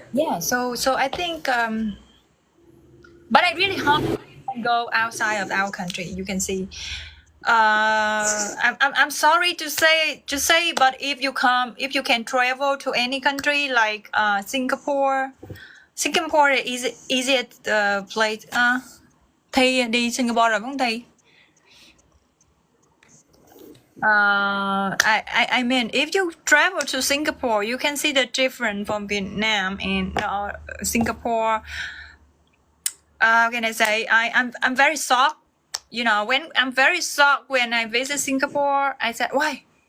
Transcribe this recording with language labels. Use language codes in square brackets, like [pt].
[en] yeah, so I think, but I really hope you can go outside of our country. You can see. I'm sorry to say, but if you can travel to any country like Singapore is easiest place. [vi] Thi đi Singapore rồi không Thi? [en] I mean, if you travel to Singapore, you can see the difference from Vietnam and Singapore. How can I say? I'm very shocked. When I'm very shocked when I visit Singapore, I said, why?